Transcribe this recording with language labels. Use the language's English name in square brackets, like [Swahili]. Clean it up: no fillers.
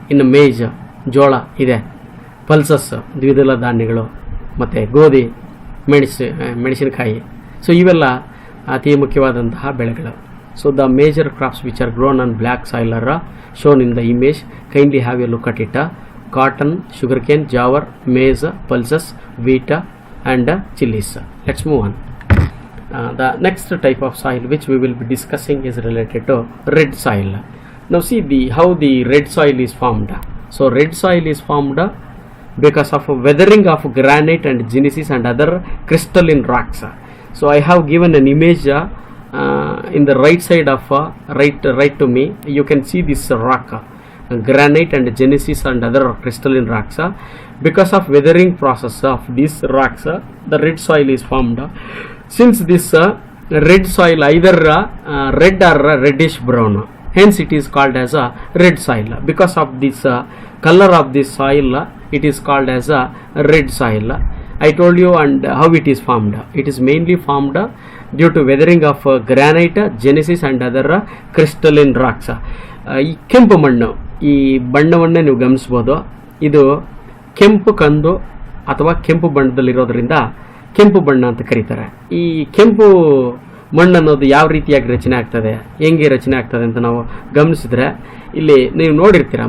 [Kannada] ಇನ್ನು ಮೇಜ್, ಜೋಳ ಇದೆ, ಪಲ್ಸಸ್ ದ್ವಿದಳ ಧಾನ್ಯಗಳು, ಮತ್ತು ಗೋಧಿ, ಮೆಣಸಿನಕಾಯಿ. [English] so [Kannada] ಇವೆಲ್ಲ ಅತಿ ಮುಖ್ಯವಾದಂತಹ ಬೆಳೆಗಳು. [English] So the major crops which are grown on black soil are shown in the image. Kindly have a look at it. Cotton, sugar cane, jowar, maize, pulses, wheat, and chilies. Let's move on. The next type of soil which we will be discussing is related to red soil. Now see how the red soil is formed. So red soil is formed because of weathering of granite and gneisses and other crystalline rocks. So I have given an image in the right side of right to me. You can see this rock, granite and gneisses and other crystalline rocks. Because of weathering process of these rocks, the red soil is formed. Since this red soil either red or reddish brown, hence it is called as a red soil. Because of this color of this soil, it is called as a red soil. I told you and how it is formed. It is mainly formed due to weathering of granite, gneiss and other crystalline rocks. [Kannada] ಈ ಕೆಂಪು ಮಣ್ಣು, ಈ ಬಣ್ಣವನ್ನೇ ನೀವು ಗಮನಿಸ್ಬೋದು. ಇದು ಕೆಂಪು ಕಂದು ಅಥವಾ ಕೆಂಪು ಬಣ್ಣದಲ್ಲಿರೋದ್ರಿಂದ ಕೆಂಪು ಬಣ್ಣ ಅಂತ ಕರೀತಾರೆ. ಈ ಕೆಂಪು ಮಣ್ಣು ಅನ್ನೋದು ಯಾವ ರೀತಿಯಾಗಿ ರಚನೆ ಆಗ್ತದೆ, ಹೆಂಗೆ ರಚನೆ ಆಗ್ತದೆ ಅಂತ ನಾವು ಗಮನಿಸಿದ್ರೆ ಇಲ್ಲಿ ನೀವು ನೋಡಿರ್ತೀರ.